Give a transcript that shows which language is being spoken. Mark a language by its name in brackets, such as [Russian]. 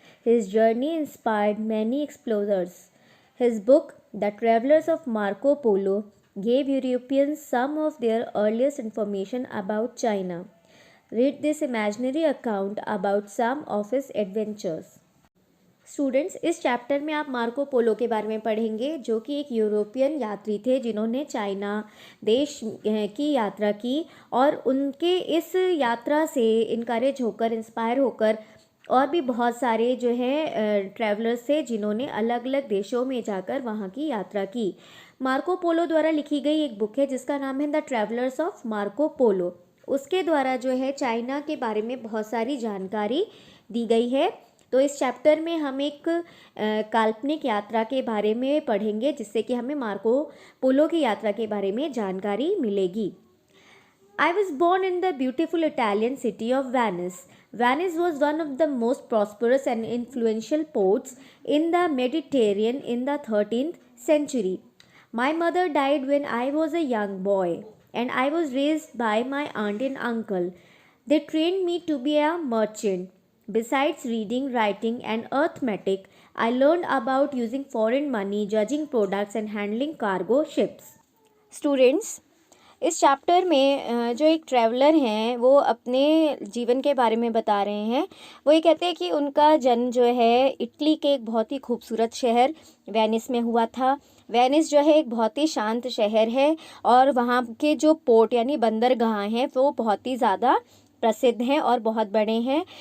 [English] His journey inspired many explorers. His book, The Travelers of Marco Polo, gave Europeans some of their earliest information about China. Read this imaginary account about some of his adventures. [Hindi] Students, इस chapter में आप Marco Polo के बारे में पढ़ेंगे, जो कि एक यूरोपियन यात्री थे जिन्होंने चाइना देश की यात्रा की और उनके इस यात्रा से इनकरेज होकर, इंस्पायर होकर और भी बहुत सारे जो है ट्रैवलर्स थे जिन्होंने अलग अलग देशों में जाकर वहाँ की यात्रा की। मार्को पोलो द्वारा लिखी गई एक बुक है जिसका नाम है the travellers of Marco Polo. उसके द्वारा जो है चाइना के बारे में बहुत सारी जानकारी दी गई है। तो इस चैप्टर में हम एक काल्पनिक यात्रा के बारे में पढ़ेंगे जिससे कि हमें मार्को पोलो की यात्रा के बारे में जानकारी मिलेगी। [English] I was born in the beautiful Italian city of Venice. Venice was one of the most prosperous and influential ports in the Mediterranean in the 13th century. My mother died when I was a young boy, and I was raised by my aunt and uncle. They trained me to be a merchant. Besides reading, writing, and arithmetic, I learned about using foreign money, judging products, and handling cargo ships. [Hindi] Students, इस chapter में जो एक traveller हैं वो अपने जीवन के बारे में बता रहे हैं। वो ये कहते हैं कि उनका जन्म जो है इटली के एक बहुत ही खूबसूरत शहर वेनिस में हुआ था। वेनिस जो है एक बहुत ही शांत शहर है और वहाँ के जो पोर्ट यानी बंदरगाह हैं वो बहुत ही ज़्यादा प्रसिद्ध हैं और बहुत बड़े हैं।